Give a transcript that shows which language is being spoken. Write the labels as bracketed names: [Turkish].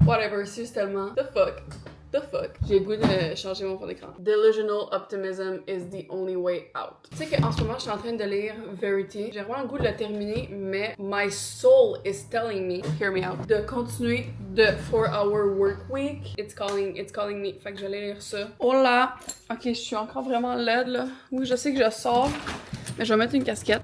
[French] Whatever, c'est tellement. The fuck. J'ai le goût de changer mon fond d'écran. [English] Delusional optimism is the only way out. [French] Tu sais qu'en ce moment, je suis en train de lire Verity. J'ai vraiment le goût de le terminer, mais [English] my soul is telling me, hear me out, [French] de continuer de 4-hour work week. [English] It's calling me. [French] Fait que j'allais lire ça. Oh là! Ok, je suis encore vraiment laide là. Oui, je sais que je sors. Mais je vais mettre une casquette.